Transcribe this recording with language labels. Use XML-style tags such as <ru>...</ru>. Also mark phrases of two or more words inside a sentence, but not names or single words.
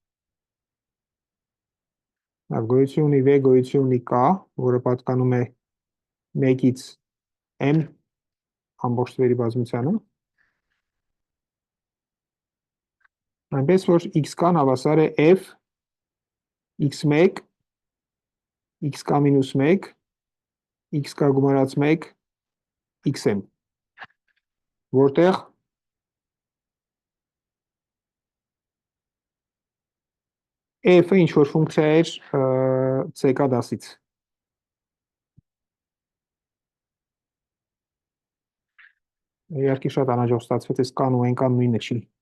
<hy>գոյություն ունի v, գոյություն ունի k, որը պատկանում է 1-ից m ամբողջ թվերի բազմությանը, այնպես որ x-կան հավասար է f x1 xk-1 xk գումարած 1 xm, որտեղ f-ը ինչ որ ֆունկցիա էր c-կա դասից։ Իհարկե շատ անհաջող ստացվեց, այս կան ու n-կան նույնը չի։</hy>